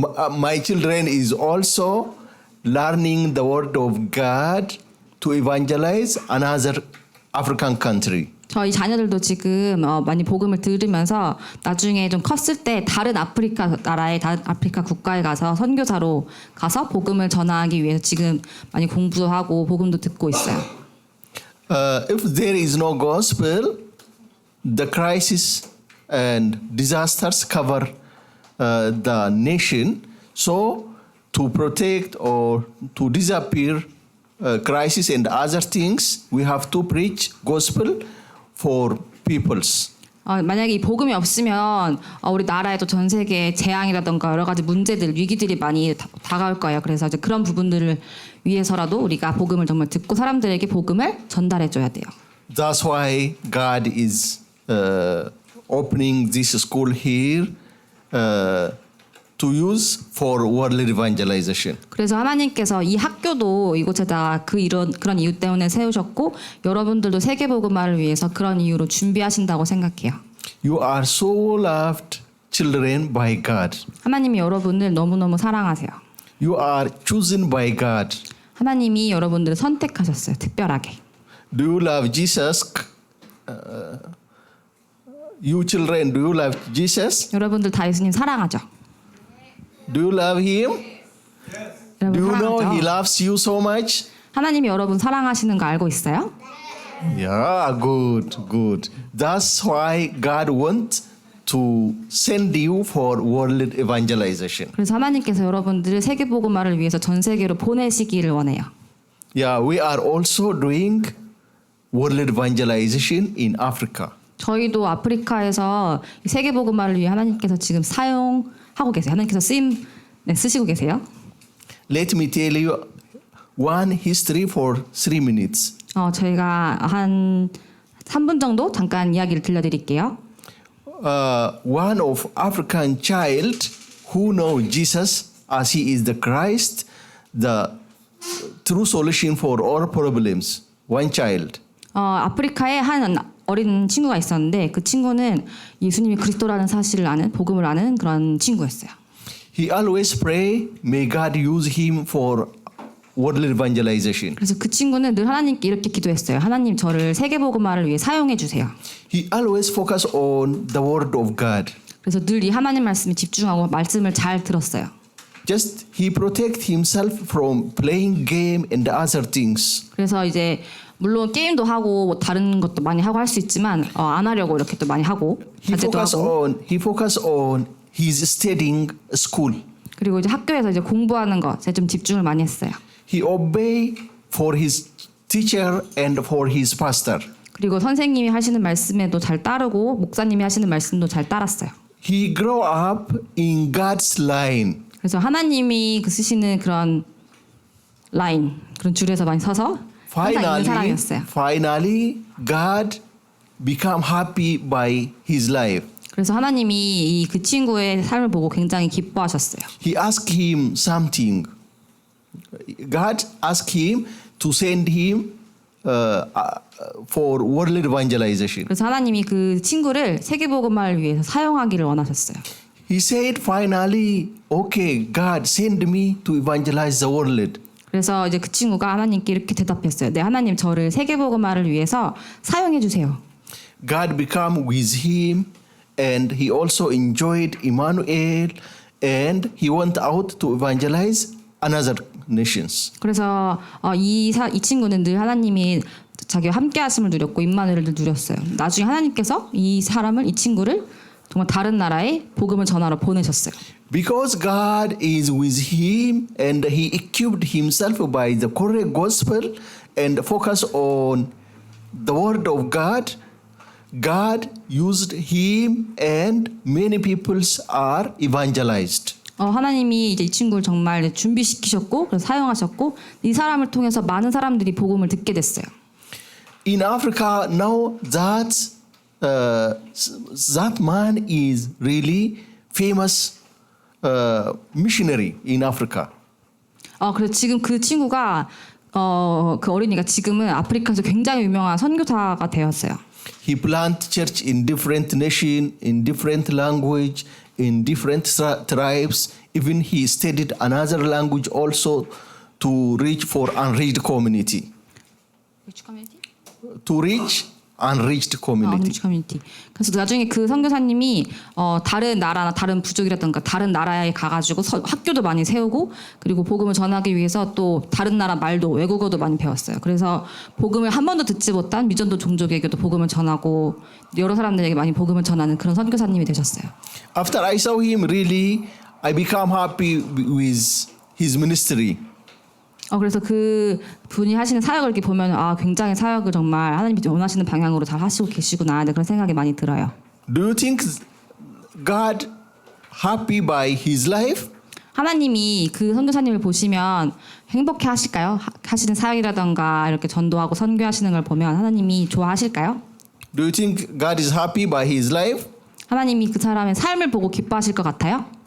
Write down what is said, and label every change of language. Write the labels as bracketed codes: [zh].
[en] My children is also learning the word of God to evangelize another African country. [ko] 저희 자녀들도 지금 많이 복음을 들으면서 나중에 좀 컸을 때 다른 아프리카 나라의 다른 아프리카 국가에 가서 선교사로 가서 복음을 전하기 위해서 지금 많이 공부도 하고 복음도 듣고 있어요. [en] If there is no gospel, the crisis and disasters cover the nation. So to protect or to disappear crisis and other things, we have to preach gospel for peoples. [ko] 만약에 이 복음이 없으면 우리 나라에도 전 세계 재앙이라던가 여러 가지 문제들, 위기들이 많이 다가올 거예요. 그래서 이제 그런 부분들을 위해서라도 우리가 복음을 정말 듣고 사람들에게 복음을 전달해 줘야 돼요. [en] That's why God is opening this school here to use for world evangelization. [ko] 그래서 하나님께서 이 학교도 이곳에다 그런 이유 때문에 세우셨고 여러분들도 세계 복음화를 위해서 그런 이유로 준비하신다고 생각해요. [en] You are so loved children by God. [ko] 하나님이 여러분을 너무너무 사랑하세요. [en] You are chosen by God. [ko] 하나님이 여러분들을 선택하셨어요. 특별하게. [en] Do you love Jesus? You children, do you love Jesus? [ko] 여러분들 다 예수님 사랑하죠? [en] Do you love Him? Do [ko] 여러분 [en] you know He [ko] 사랑하죠? [en] loves you so much? [ko] 하나님이 여러분 사랑하시는 거 알고 있어요? [en] Yeah, good. That's why God wants to send you for world evangelization. [ko] 그래서 하나님께서 여러분들을 세계 복음화를 위해서 전 세계로 보내시기를 원해요. [en] Yeah, we are also doing world evangelization in Africa. [ko] 저희도 아프리카에서 이 세계 복음화를 위해 하나님께서 지금 사용하고 계세요. 하나님께서 쓰시고 계세요. [en] Let me tell you one history for 3 minutes. [ko] 저희가 한 3분 정도 잠깐 이야기를 들려드릴게요. [en] One of African child who know Jesus as He is the Christ, the true solution for all problems. One child. [ko] 아프리카에 한 어린 친구가 있었는데 그 친구는 예수님이 그리스도라는 사실을 아는 복음을 아는 그런 친구였어요. [en] He always pray, may God use him for world evangelization. [ko] 그래서 그 친구는 늘 하나님께 이렇게 기도했어요. 하나님 저를 세계 복음화를 위해 사용해 주세요. [en] He always focus on the word of God. [ko] 그래서 늘 이 하나님 말씀에 집중하고 말씀을 잘 들었어요. [en] Just he protect himself from playing game and other things. [ko] 그래서 이제 물론 게임도 하고 뭐 다른 것도 많이 하고 할 수 있지만 안 하려고 이렇게 또 많이 하고 자제도 하고 [en] He focus on his studying school. [ko] 그리고 이제 학교에서 이제 공부하는 것에 좀 집중을 많이 했어요. [en] He obey for his teacher and for his pastor. [ko] 그리고 선생님이 하시는 말씀에도 잘 따르고 목사님이 하시는 말씀도 잘 따랐어요. [en] He grow up in God's line. [ko] 그래서 하나님이 쓰시는 그런 라인 그런 줄에서 많이 서서 항상 있는 사람이었어요. [en] Finally, God became happy by his life. [ko] 그래서 하나님이 그 친구의 삶을 보고 굉장히 기뻐하셨어요. [en] He asked him something. God asked him to send him for world evangelization. [ko] 그래서 하나님이 그 친구를 세계복음화를 위해서 사용하기를 원하셨어요. [en] He said finally, okay, God send me to evangelize the world. [ko] 그래서 이제 그 친구가 하나님께 이렇게 대답했어요. 네, 하나님 저를 세계복음화를 위해서 사용해 주세요. [en] God became with him and he also enjoyed Emmanuel and he went out to evangelize another nations. [ko] 그래서 이 친구는 늘 하나님이 자기와 함께 하심을 누렸고 임마누엘을 누렸어요. 나중에 하나님께서 이 친구를 정말 다른 나라에 복음을 전하러 보내셨어요. [en] Because God is with him and he equipped himself by the correct gospel and focus on the word of God, God used him and many peoples are evangelized. [ko] 하나님이 이제 이 친구를 정말 준비시키셨고 그래서 사용하셨고 이 사람을 통해서 많은 사람들이 복음을 듣게 됐어요. [en] In Africa now that man is really famous missionary in Africa. [ko] 그래서 지금 그 친구가 그 어린이가 지금은 아프리카에서 굉장히 유명한 선교사가 되었어요. [en] He planted church in different nation, in different language, in different tribes. Even he studied another language also to reach for unreached community. To reach unreached community. [ko] 커뮤니티. 그래서 나중에 그 선교사님이 다른 나라나 다른 부족이라든가 다른 나라에 가가지고 학교도 많이 세우고 그리고 복음을 전하기 위해서 또 다른 나라 말도 외국어도 많이 배웠어요. 그래서 복음을 한 번도 듣지 못한 미전도 종족에게도 복음을 전하고 여러 사람들에게 많이 복음을 전하는 그런 선교사님이 되셨어요. [en] After I saw him, really, I became happy with his ministry. [ko] 그래서 그 분이 하시는 사역을 이렇게 보면 굉장히 사역을 정말 하나님이 원하시는 방향으로 잘 하시고 계시구나 그런 생각이 많이 들어요. [en] Do you think God happy by his life? [ko] 하나님이 그 선교사님을 보시면 행복해 하실까요? 하시는 사역이라던가 이렇게 전도하고 선교하시는 걸 보면 하나님이 좋아하실까요? [en] Do you think God is happy by his life? [ko] 하나님이 그 사람의 삶을 보고 기뻐하실 것 같아요?